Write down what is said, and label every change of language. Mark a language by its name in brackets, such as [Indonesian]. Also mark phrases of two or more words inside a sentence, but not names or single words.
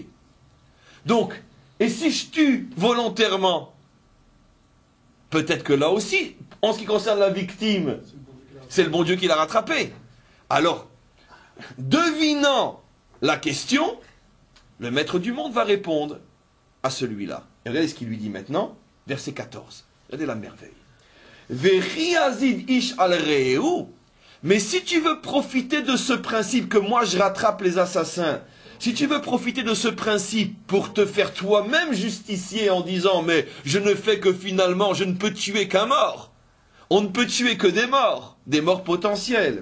[French] Donc, et si je tue volontairement, peut-être que là aussi, en ce qui concerne la victime, c'est le bon Dieu qui l'a rattrapé. Alors, devinant la question, le maître du monde va répondre à celui-là. Et regardez ce qu'il lui dit maintenant, verset 14. Regardez la merveille. [Hebrew] וכי יזיד איש על רעהו. [French] Mais si tu veux profiter de ce principe que moi je rattrape les assassins, si tu veux profiter de ce principe pour te faire toi-même justicier en disant mais je ne fais que finalement, je ne peux tuer qu'un mort. On ne peut tuer que des morts potentiels.